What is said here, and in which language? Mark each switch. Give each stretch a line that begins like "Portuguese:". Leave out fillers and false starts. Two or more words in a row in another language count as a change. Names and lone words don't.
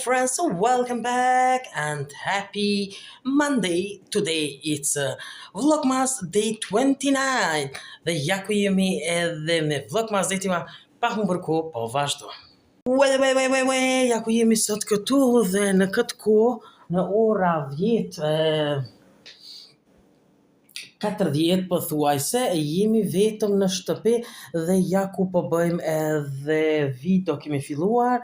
English: guys, so welcome back and happy Monday. Today it's Vlogmas day 29.
Albanian: Dhe ja ku jemi edhe me
English: Vlogmas day
Albanian: tima pa humbur kohë, po vazhdo. Ja ku jemi sot këtu dhe në këtë kohë, në ora 10:40 pothuajse, jemi vetëm në shtëpi dhe ja ku po bëjmë edhe video kemi filluar.